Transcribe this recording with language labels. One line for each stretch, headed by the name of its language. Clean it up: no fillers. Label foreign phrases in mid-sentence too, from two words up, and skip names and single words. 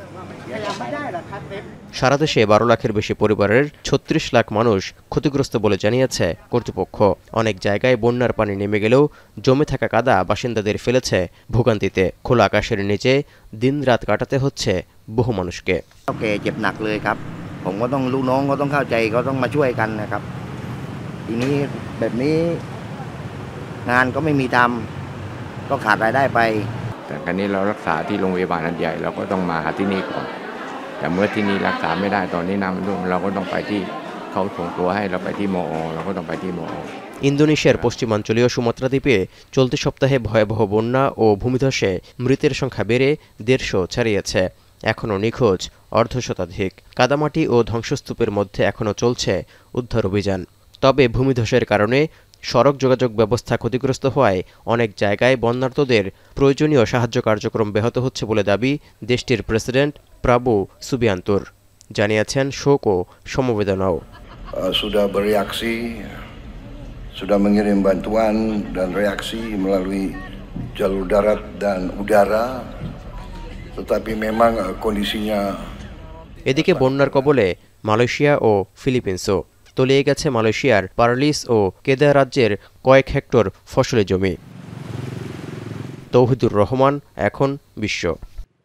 Bangla: সারা দেশে 12 লাখের বেশি পরিবারের 36 লাখ মানুষ ক্ষতিগ্রস্ত বলে জানিয়েছে কর্তৃপক্ষ। অনেক জায়গায় বন্যার পানি নেমে গেলেও জমে থাকা কাদা বাসিন্দাদের ফেলেছে ভোগান্তিতে। খোলা আকাশের নিচে দিনরাত কাটাতে হচ্ছে বহু মানুষকে।
Thai: เจ็บหนักเลยครับผมก็ต้องลูกน้องก็ต้องเข้าใจก็ต้องมาช่วยกันนะครับทีนี้แบบนี้งานก็ไม่มีทำก็ขาดรายได้ไปแต่ครั้นี้เรารักษาที่โรงพยาบาลอันใหญ่เราก็ต้องมาหาที่นี่ก่อนแต่เมื่อที่นี่รักษาไม่ได้ตอนนี้น้ำมันท่วมเราก็ต้องไปที่เขาส่งตัวให้เราไปที่มอเราก็ต้องไปที่มอ
Bangla: ইন্দোনেশিয়ার পশ্চিমাঞ্চলীয় সুমাত্রা দ্বীপে চলতি সপ্তাহে ভয়াবহ বন্যা ও ভূমিধসে মৃতের সংখ্যা বেড়ে 150 ছাড়িয়েছে। এখনও নিখোঁজ অর্ধশতাধিক। কাদামাটি ও ধ্বংসস্তূপের মধ্যে এখনও চলছে উদ্ধার অভিযান। তবে ভূমিধসের কারণে সড়ক যোগাযোগ ব্যবস্থা ক্ষতিগ্রস্ত হওয়ায় অনেক জায়গায় বন্যার্তদের প্রয়োজনীয় সাহায্য কার্যক্রম ব্যাহত হচ্ছে বলে দাবি দেশটির প্রেসিডেন্ট প্রাবো সুবিয়ান্তোর। জানিয়েছেন শোক ও সমবেদনাও।
Indonesian: Sudah bereaksi, sudah mengirim bantuan dan reaksi melalui jalur darat dan udara, tetapi memang kondisinya।
Bangla: এদিকে বন্যার কবলে মালয়েশিয়া ও ফিলিপিন্সও। তলিয়ে গেছে মালয়েশিয়ার পারলিস ও কেদা রাজ্যের কয়েক হেক্টর ফসলি জমি। তৌহিদুর রহমান, এখন বিশ্ব।